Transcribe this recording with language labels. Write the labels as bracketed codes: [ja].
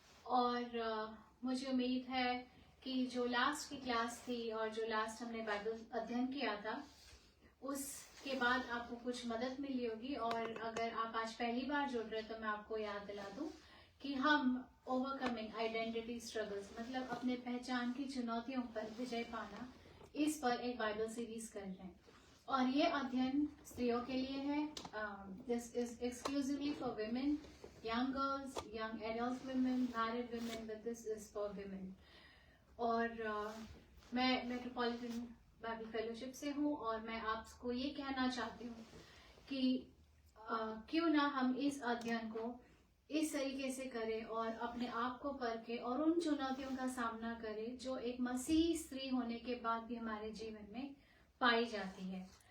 [hi] और मुझे उम्मीद है कि जो लास्ट की क्लास थी और जो लास्ट हमने बाइबल अध्ययन किया था उसके बाद आपको कुछ मदद मिली होगी। और अगर आप आज पहली बार जुड़ रहे तो मैं आपको याद दिला दूं कि हम [en] overcoming identity struggles [hi] मतलब अपने पहचान की चुनौतियों पर विजय पाना, इस पर एक बाइबल सीरीज कर रहे हैं। और ये अध्ययन स्त्रियों के लिए है। [en] This is exclusively for women, young girls, young adult women, married women, but this is for women. [hi] और मैं मेट्रोपॉलिटन बाइबल फेलोशिप से हूँ और मैं आपको ये कहना चाहती हूँ कि क्यों ना हम इस अध्ययन को इस तरीके से करें और अपने आप को परखें और उन चुनौतियों का सामना करें जो एक मसीह स्त्री होने के बाद भी हमारे जीवन में पाई जाती है।